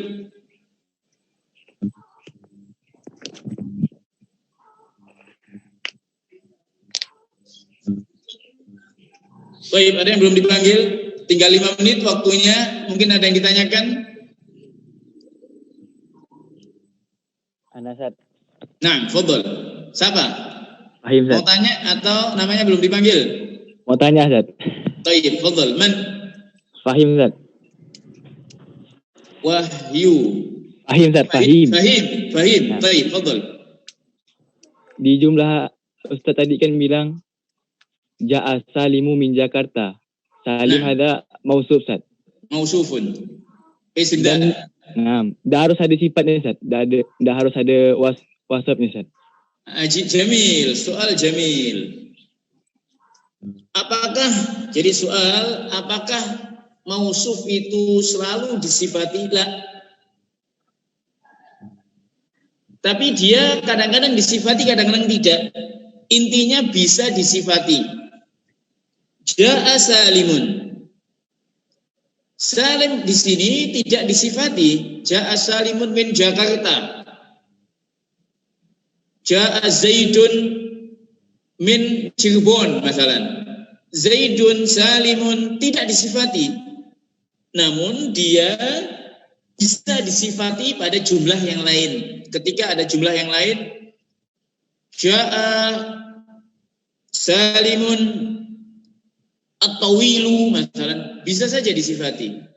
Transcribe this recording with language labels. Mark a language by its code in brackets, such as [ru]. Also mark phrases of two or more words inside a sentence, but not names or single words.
[id] Baik, ada yang belum dipanggil? Tinggal 5 menit waktunya. Mungkin ada yang ditanyakan? [ar] أنا أستاذ. [id] Nah, fadhol. Siapa? Fahim Mau Ustaz. tanya atau namanya belum dipanggil? Mau tanya Ustaz. [ar] طيب، تفضل. من? [id] Fahim Ustaz. Wahyu. Fahim Ustaz. Fahim. Fahim. Nah. [ar] طيب، تفضل. [id] Di jumlah Ustaz tadi kan bilang [ar] جاء سالمُ من جاكرتا. [id] Salim Nah. ada mausuf Ustaz. Mausufun. Isim dah. Nah, dah harus ada sifatnya Ustaz. Dah harus ada wasafnya Ustaz. Jamil, soal Jamil. Apakah mausuf itu selalu disifati? La. Tapi dia kadang-kadang disifati, kadang-kadang tidak. Intinya bisa disifati. [ar] جاء سالمٌ. [id] Salim di sini tidak disifati. [ar] جاء سالمٌ من جاكرتا. جاء زيدٌ من جيربون [id] masalan. Zaidun Salimun tidak disifati. Namun dia bisa disifati pada jumlah yang lain. Ketika ada jumlah yang lain, [ar] جاء سالمٌ الطويلُ [id] masalan, bisa saja disifati.